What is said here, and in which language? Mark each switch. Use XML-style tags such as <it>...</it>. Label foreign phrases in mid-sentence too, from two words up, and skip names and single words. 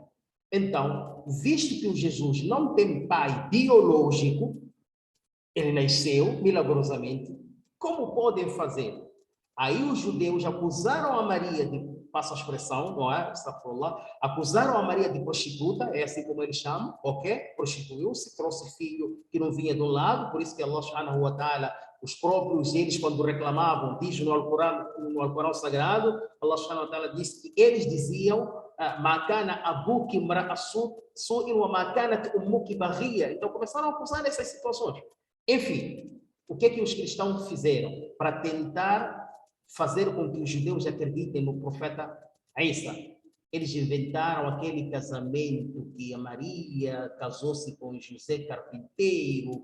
<pt>Então, visto que o Jesus não tem pai biológico, ele nasceu milagrosamente, como podem fazer? Aí os judeus acusaram a Maria passa a expressão, não é? Acusaram a Maria de prostituta, é assim como eles chamam, ok? Prostituiu-se, trouxe filho que não vinha de um lado, por isso que</pt> <ar>الله سبحانه وتعالى,</ar> <pt>os próprios eles quando reclamavam, diz no Alcorão Sagrado,</pt> <ar>الله سبحانه وتعالى</ar> <pt>disse que eles diziam</pt> <ar>ما كان أبوك امرأ سوء وما كانت أمك بغيا.</ar> <pt>Então começaram a acusar nessas situações. Enfim, o que os cristãos fizeram para tentar fazer com que os judeus acreditem no profeta Isa? Eles inventaram aquele casamento que a Maria casou-se com José Carpinteiro.</pt>